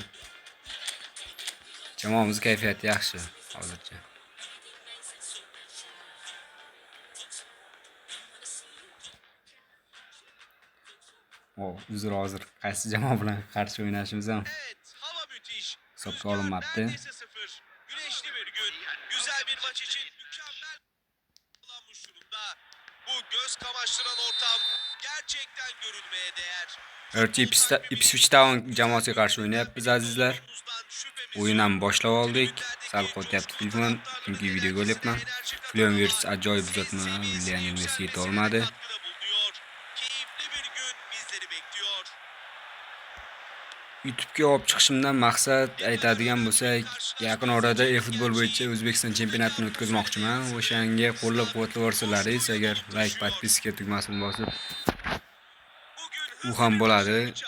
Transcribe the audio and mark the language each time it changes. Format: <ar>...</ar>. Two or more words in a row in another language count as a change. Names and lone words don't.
<uz>Jamoamiz kayfiyati yaxshi hozircha. Uzr hozir qaysi jamoa bilan qarshi o'ynashimiz ham hisobga olinmabdi.</uz> <tr>Güneşli bir gün, güzel bir maç için mükemmel kullanmış durumda. Bu göz kamaştıran ortam gerçekten görülmeye değer.</tr> <uz>Ipswich Town jamoasiga qarshi o'ynayapmiz azizlar. O'yin ham boshlab oldik. Sal qo'tyapti telefon, chunki video ko'ryapman. Florian Wirtz ajoyib uzatma, Lionel Messi yeta olmadi.</uz> <tr>Keyifli bir gün bizleri bekliyor.</tr> <uz>YouTube'ga olib chiqishimdan maqsad aytadigan bo'lsak, yaqin orada e-futbol bo'yicha O'zbekiston chempionatini o'tkazmoqchiman. O'shanga qo'llab-quvvatlavorsanlaringiz, agar like, podpiska tugmasini bosib, u ham bo'ladi.</uz>